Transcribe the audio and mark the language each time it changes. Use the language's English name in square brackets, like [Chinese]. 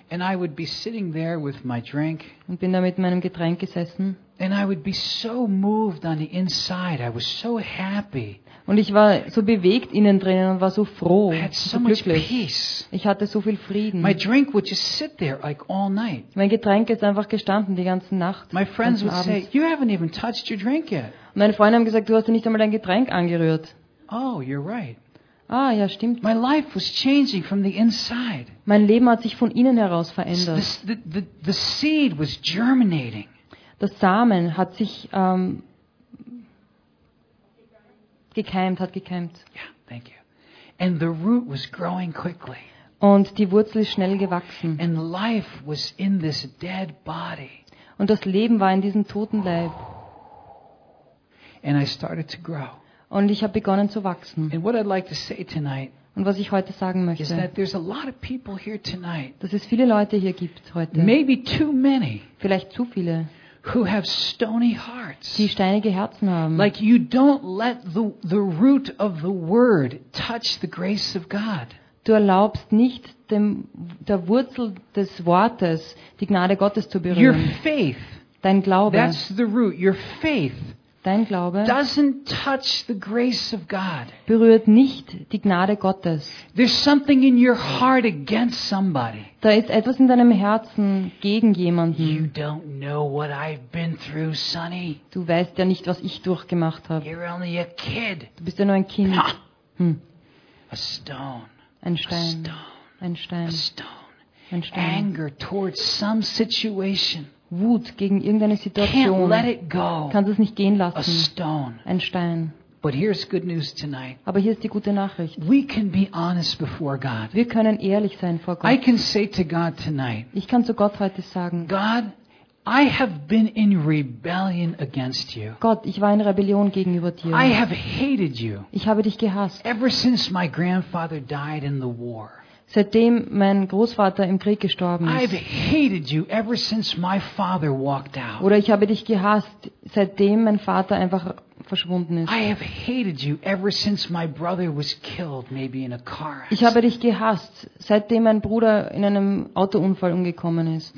[English] and I would be sitting there with my drink, [German] und bin da mit meinem Getränk gesessen. [English] And I would be so moved on the inside. I was so happy. [German] Und ich war so bewegt innen drinnen und war so froh, [English] I had so [German] glücklich. [English] Much peace. [German] Ich hatte so viel Frieden. [English] My drink would just sit there, like, all night. [German] Mein Getränk ist einfach gestanden die ganze Nacht. [English] My friends would say, "You haven't even touched your drink yet." [German] Und meine Freunde haben gesagt, du hast nicht einmal dein Getränk angerührt. [English] Oh, you're right. [German] Ah, ja, stimmt. [English] My life was changing from the inside. [German] Mein Leben hat sich von innen heraus verändert. [English] The seed was germinating. [German] Das Samen hat sich gekeimt. [English] Yeah, thank you. And the root was growing quickly. [German] Und die Wurzel ist schnell gewachsen. [English] And life was in this dead body. [German] Und das Leben war in diesem toten Leib. [English] And I started to grow. [German] Und ich habe begonnen zu wachsen. [English] And what I'd like to say tonight, [German] und was ich heute sagen möchte, [English] is that there's a lot of people here tonight, [German] dass es viele Leute hier gibt heute, [English] maybe too many, [German] vielleicht zu viele, [English] who have stony hearts. [German] Die steinige Herzen haben. [English] Like you don't let the root of the word touch the grace of God. [German] Du erlaubst nicht der Wurzel des Wortes die Gnade Gottes zu berühren. [English] Your faith, [German] dein Glaube. [English] That's the root. Your faith, [German] dein Glaube. [English] Doesn't touch the grace of God. [German] Berührt nicht die Gnade Gottes. [English] There's something in your heart against somebody. [German] Da ist etwas in deinem Herzen gegen jemanden. [English] You don't know what I've been through, Sonny. [German] Du weißt ja nicht, was ich durchgemacht habe. [English] You're only a kid. [German] Du bist ja nur ein Kind. [English] A stone. [German] Ein Stein, [English] a stone, [German] ein Stein, [English] a stone, [German] ein Stein. [English] Anger towards some situation, [German] Wut gegen irgendeine Situation. [English] Can't let it go. [German] Kannst es nicht gehen lassen. [English] A stone, [German] ein Stein. [English] But here's good news tonight. [German] Aber hier ist die gute Nachricht. [English] We can be honest before God. [German] Wir können ehrlich sein vor Gott. [English] I can say to God tonight. [German] Ich kann zu Gott heute sagen. [English] God, I have been in rebellion against you. [German] Gott, ich war in Rebellion gegenüber dir. [English] I have hated you. [German] Ich habe dich gehasst. [English] Ever since my grandfather died in the war. [German] Seitdem mein Großvater im Krieg gestorben ist. [English] I've hated you ever since my father walked out. [German] Oder ich habe dich gehasst, seitdem mein Vater einfach verschwunden ist. [English] I have hated you ever since my brother was killed, maybe in a car. [German] Ich habe dich gehasst, seitdem mein Bruder in einem Autounfall umgekommen ist.